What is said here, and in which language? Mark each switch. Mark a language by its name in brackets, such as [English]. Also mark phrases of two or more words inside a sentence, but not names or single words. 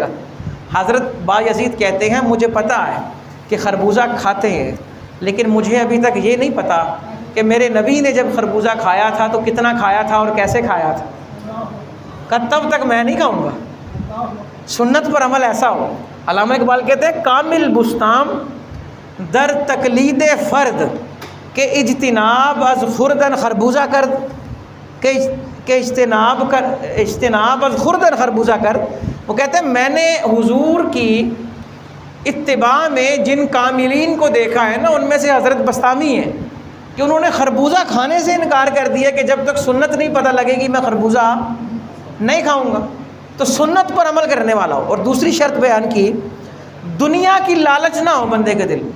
[Urdu] حضرت بایزید کہتے ہیں مجھے پتہ ہے کہ خربوزہ کھاتے ہیں، لیکن مجھے ابھی تک یہ نہیں پتہ کہ میرے نبی نے جب خربوزہ کھایا تھا تو کتنا کھایا تھا اور کیسے کھایا تھا، کہ تب تک میں نہیں کھاؤں گا۔ سنت پر عمل ایسا ہو۔ علامہ اقبال کہتے ہیں [Persian] کامل بستام در تقلید فرد کہ اجتناب از خوردن خربوزہ کرد، کہ اجتناب از خوردن خربوزہ کرد۔ [Urdu] وہ کہتے ہیں میں نے حضور کی اتباع میں جن کاملین کو دیکھا ہے نا، ان میں سے حضرت بسطامی ہیں کہ انہوں نے خربوزہ کھانے سے انکار کر دیا کہ جب تک سنت نہیں پتہ لگے گی میں خربوزہ نہیں کھاؤں گا۔ تو سنت پر عمل کرنے والا ہو۔ اور دوسری شرط بیان کی، دنیا کی لالچ نہ ہو بندے کے دل۔